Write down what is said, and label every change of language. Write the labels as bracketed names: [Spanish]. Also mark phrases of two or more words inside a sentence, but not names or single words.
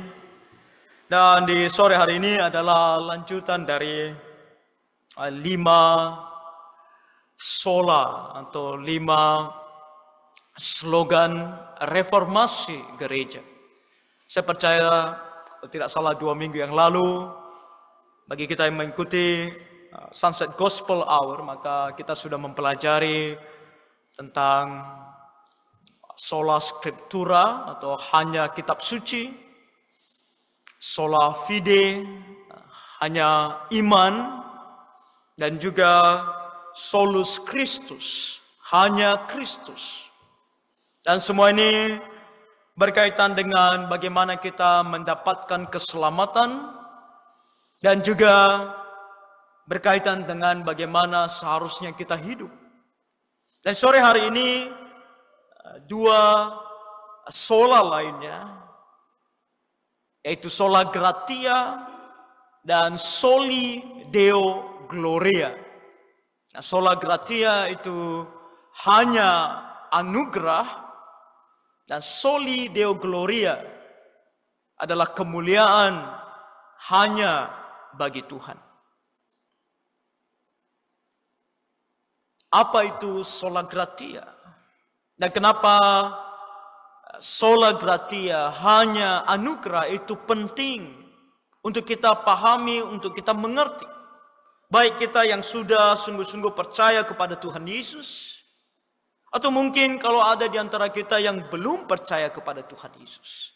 [Indonesian] Dan di sore hari ini adalah lanjutan dari 5 sola atau 5 slogan reformasi gereja. Saya percaya tidak salah 2 minggu yang lalu, bagi kita yang mengikuti Sunset Gospel Hour, maka kita sudah mempelajari tentang [Latin] sola scriptura [Indonesian] atau hanya kitab suci, [Latin] sola fide, [Indonesian] hanya iman, dan juga [Latin] solus Christus, [Indonesian] hanya Kristus. Dan semua ini berkaitan dengan bagaimana kita mendapatkan keselamatan dan juga berkaitan dengan bagaimana seharusnya kita hidup. Dan sore hari ini 2 sola lainnya, yaitu [Latin] sola gratia [Indonesian] dan [Latin] soli deo gloria. [Indonesian] Nah, [Latin] sola gratia [Indonesian] itu hanya anugerah, dan [Latin] soli deo gloria [Indonesian] adalah kemuliaan hanya bagi Tuhan. Apa itu [Latin] sola gratia? [Indonesian] Dan kenapa [Latin] sola gratia [Indonesian] hanya anugerah itu penting untuk kita pahami, untuk kita mengerti. Baik kita yang sudah sungguh-sungguh percaya kepada Tuhan Yesus, atau mungkin kalau ada di antara kita yang belum percaya kepada Tuhan Yesus.